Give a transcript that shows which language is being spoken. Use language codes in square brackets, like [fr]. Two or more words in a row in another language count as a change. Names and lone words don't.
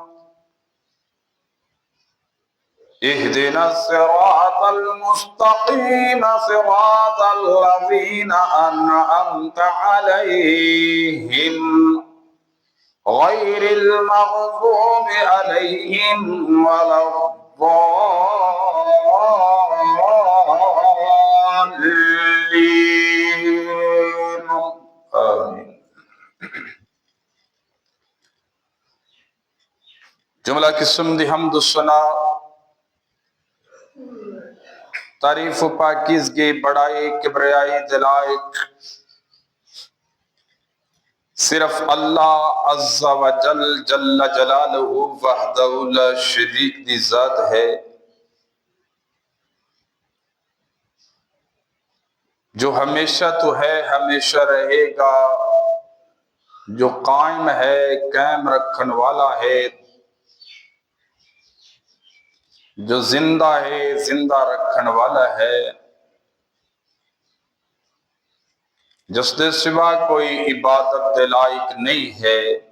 [ar] اهدنا الصراط المستقيم صراط الذين أنعمت عليهم غير المغضوب عليهم ولا الضالين. آمين. [pa] जुमला किस्म दी हमद सना تعریف و پاکیزگی بڑائی کبریائی دلائق صرف اللہ عز و جل جل جلالہ وحدہ لا شریک دی ذات ہے، جو ہمیشہ تو ہے ہمیشہ رہے گا، جو قائم ہے قائم رکھن والا ہے، جو زندہ ہے زندہ رکھن والا ہے، جس دے سوا کوئی عبادت دے لائق نہیں ہے،